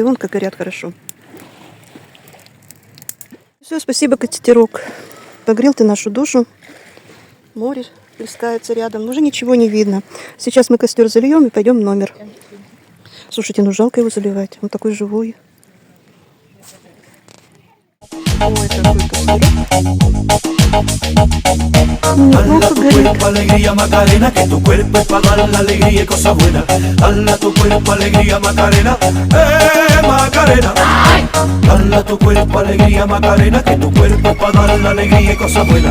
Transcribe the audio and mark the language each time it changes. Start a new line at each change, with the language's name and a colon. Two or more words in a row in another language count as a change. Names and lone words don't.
Russian: Вон как горят хорошо. Все, спасибо, костерок. Погрел ты нашу душу. Море плескается рядом. Уже ничего не видно. Сейчас мы костер зальем и пойдем в номер. Слушайте, ну жалко его заливать. Он такой живой. Ой, какой костерок.
Spanish: Dale a tu cuerpo alegría, Macarena, que tu cuerpo es para dar la alegría y cosas buenas. Dale a tu cuerpo alegría, Macarena. Macarena. Dale a tu cuerpo alegría, Macarena, que tu cuerpo es para dar la alegría y cosas buenas.